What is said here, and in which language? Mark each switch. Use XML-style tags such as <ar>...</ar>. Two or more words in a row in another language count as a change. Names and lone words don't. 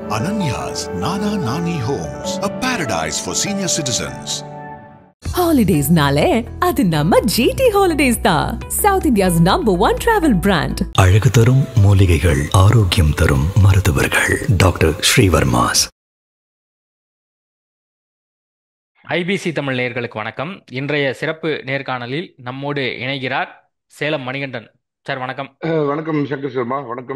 <en>Ananya's Nana Nani Homes, a paradise for senior citizens.</en> <ta>Holidays-nale, அது நம்ம GT Holidays தான்.</ta> <en>South India's #1 travel brand.</en> <ta>அழகு தரும் மூலிகைகள், ஆரோக்கியம் தரும் மருத்துவர்கள். டாக்டர் ஸ்ரீவர்மாஸ். ஐபிசி தமிழ் நேயர்களுக்கு வணக்கம். இன்றைய சிறப்பு நேர்காணலில் நம்மோடு இணைகிறார் சேலம் மணிகண்டன் சார். வணக்கம். வணக்கம் சங்கர் சர்மா. வணக்கம்.</ta>